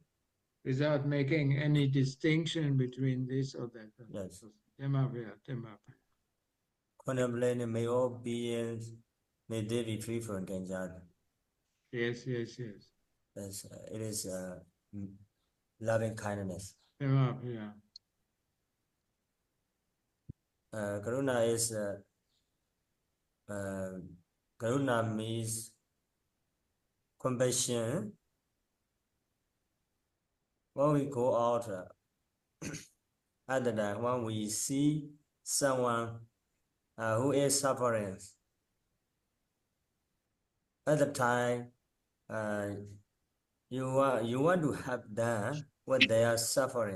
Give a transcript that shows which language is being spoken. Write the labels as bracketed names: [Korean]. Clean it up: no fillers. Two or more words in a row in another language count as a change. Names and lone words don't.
[English] Without making any distinction between this or that. Yes. Dhamma. Contemplating may all beings may they be free from danger. Yes. Yes, it is loving kindness. Dhamma. Karuna is Karuna means compassion. When we go out, other than when we see someone who is suffering, at the time you want to help them when they are suffering.